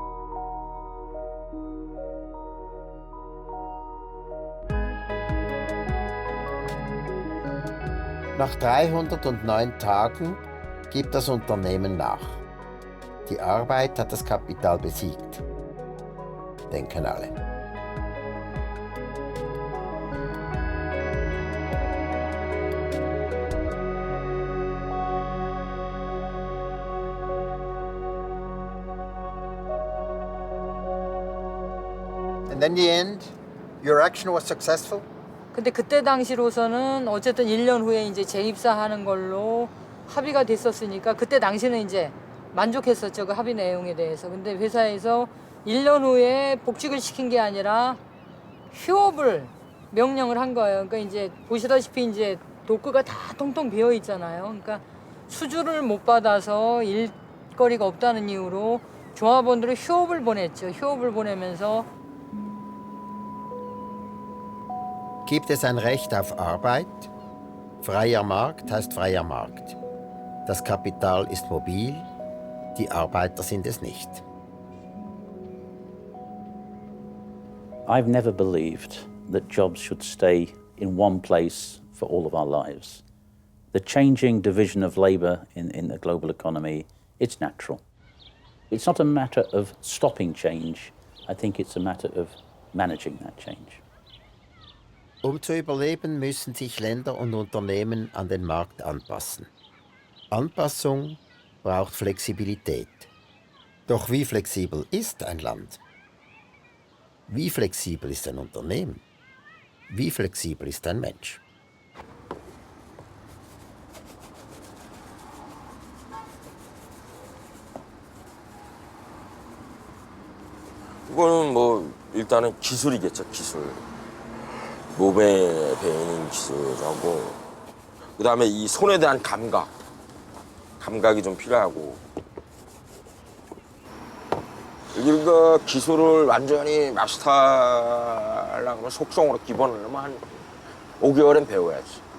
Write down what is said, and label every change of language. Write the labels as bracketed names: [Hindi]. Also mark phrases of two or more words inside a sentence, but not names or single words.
[German] Nach 309 Tagen gibt das Unternehmen nach. Die Arbeit hat das Kapital besiegt, denken alle. [English] And then in the end, your action was successful? [Korean] 근데 그때 당시로서는 어쨌든 1년 후에 이제 재입사하는 걸로 합의가 됐었으니까 그때 당시는 이제 만족했었죠. 그 합의 내용에 대해서. 근데 회사에서 1년 후에 복직을 시킨 게 아니라 휴업을 명령을 한 거예요. 그러니까 이제 보시다시피 이제 도크가 다 통통 비어 있잖아요. 그러니까 수주를 못 받아서 일거리가 없다는 이유로 조합원들을 휴업을 보냈죠. 휴업을 보내면서 [German] Gibt es ein Recht auf Arbeit? Freier Markt heißt freier Markt. Das Kapital ist mobil, die Arbeiter sind es nicht. [English] I've never believed that jobs should stay in one place for all of our lives. The changing division of labour in the global economy, it's natural. It's not a matter of stopping change. I think it's a matter of managing that change. [German] Zu überleben, müssen sich Länder und Unternehmen an den Markt anpassen. Anpassung braucht Flexibilität. Doch wie flexibel ist ein Land? Wie flexibel ist ein Unternehmen? Wie flexibel ist ein Mensch? [Korean] 이거는 뭐 일단은 기술이겠죠, 기술. 몸에 배이는 기술하고 그다음에 이 손에 대한 감각이 좀 필요하고 이거 기술을 완전히 마스터하려고 하면 속성으로 기본을 하면 한 5개월은 배워야지.